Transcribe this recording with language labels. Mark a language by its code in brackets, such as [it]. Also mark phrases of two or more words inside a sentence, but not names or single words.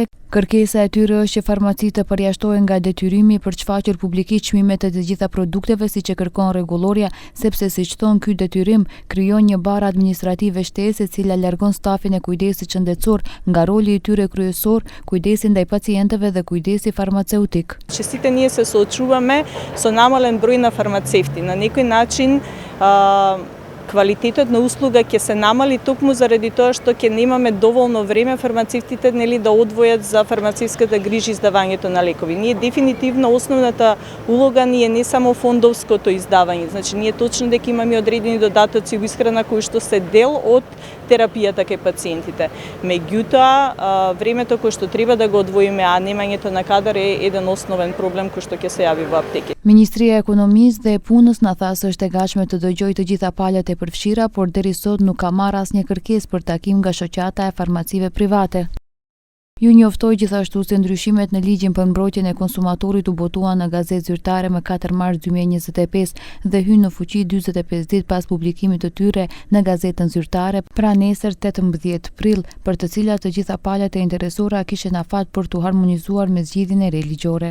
[sq] Kërkesa e tyre është që farmacistët të përjashtohen nga detyrimi për të shfaqur publikisht çmimet e të gjitha produkteve siç e kërkon rregulloria, sepse siç thon ky detyrim krijon një barë administrative shtesë e cila largon stafin e kujdesit shëndetësor nga roli i tyre kryesor, kujdesi ndaj pacientëve dhe kujdesi farmaceutik. [mk] Че сите ние се соочуваме со намален број на фармацевти. На некој начин квалитетот на услуга ќе се намали токму заради тоа што ќе немаме доволно време фармацевтите да одвојат за фармацевската грижа и издавањето на лекови. Ние дефинитивно основната улога ни е не само фондовското издавање, значи ние точно дека имаме одредени додатоци во исхрана кои што се дел од терапијата кај пациентите. Меѓутоа, времето кое што треба да го одвоиме, а немањето на кадар е еден основен проблем кој што ќе се јави во аптеки. [sq] Ministria e Ekonomisë dhe Punës na tha se është e gatshme të dëgjojë të gjitha palët e përfshira, por deri sot nuk ka marrë asnjë kërkesë për takim nga shoqata e farmacive private. Ju njoftoi gjithashtu se ndryshimet në ligjin për mbrojtjen e konsumatorit u botuan në Gazetë Zyrtare më 4 mars 2025 dhe hynë në fuqi 45 ditë pas publikimit të tyre në Gazetën Zyrtare, pra nesër 18 prill, për të cilat të gjitha palët e interesuara kishin afat për tu harmonizuar me zgjidhjen e re ligjore.